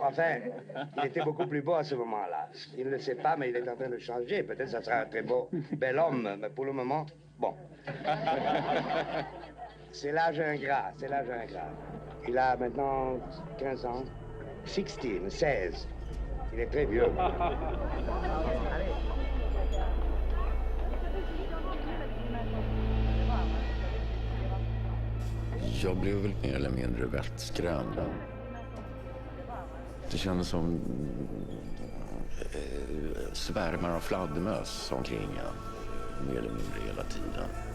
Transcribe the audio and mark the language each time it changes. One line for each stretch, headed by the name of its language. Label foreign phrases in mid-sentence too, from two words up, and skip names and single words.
French: Enfin, il était beaucoup plus beau à ce moment-là. Il ne le sait pas, mais il est en train de changer. Peut-être ça sera un très beau, bel homme, mais pour le moment, bon. C'est l'âge ingrat, c'est l'âge ingrat. Il a maintenant 15 ans. 16. Il est très vieux.
Swedish: Jag blev väl mer eller mindre vettskrämd. Det kändes som svärmar av fladdermöss omkring en, mer eller mindre hela tiden.